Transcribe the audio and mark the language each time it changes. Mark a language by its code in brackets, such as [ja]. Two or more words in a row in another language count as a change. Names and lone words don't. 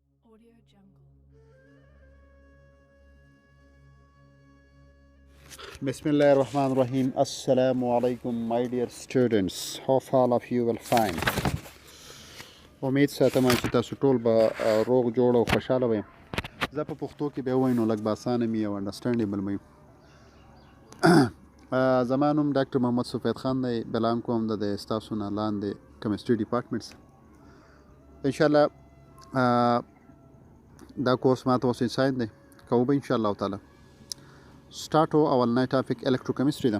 [en] Audio Jungle. [ar] بسم الله الرحمن الرحيم. السلام عليكم, [en] my dear students. Hope all of you will fine. [ps] امید ساتم چې تاسو ټول به روغ جوړ او خوشاله وئ. زه په پښتو کې به ووایم نو لږ به اسانه مې او انډرسټینډیبل مې زما نوم ډاکټر محمد سفید خان دی. بلان کوم د ستاسو نه لاندې [en] chemistry department [ps] انشاءالله دا کورس ماته اوس انساین دی کوو به انشاءالله تعالی سټارټ اولنی ټاپک الکتروکیمستري ده.